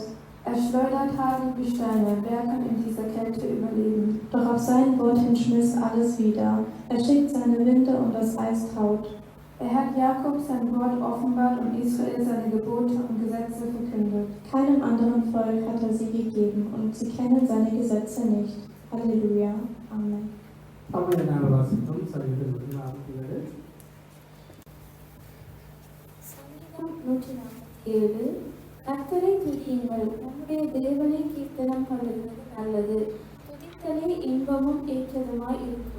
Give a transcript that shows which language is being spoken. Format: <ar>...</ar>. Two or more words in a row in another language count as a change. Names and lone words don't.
<de>Er schleudert Hagel wie Steine, wer kann in dieser Kälte überleben? Doch auf sein Wort hin schmilzt alles wieder. Er schickt seine Winde und das Eis taut. Er hat Jakob sein Wort offenbart und Israel seine Gebote und Gesetze verkündet. Keinem anderen Volk hat er sie gegeben und sie kennen seine Gesetze nicht. Halleluja. Amen.</de> <ta>தமிழ் வாசிக்கும் சங்கீதம் 147. சங்கீதம் 147. கர்த்தரை துதியுங்கள், நம்முடைய தேவனை கீர்த்தனம் பண்ணுவது நல்லது. துதித்தலே இன்பமும் ஏற்றதுமாய் இருக்கிறது.</ta>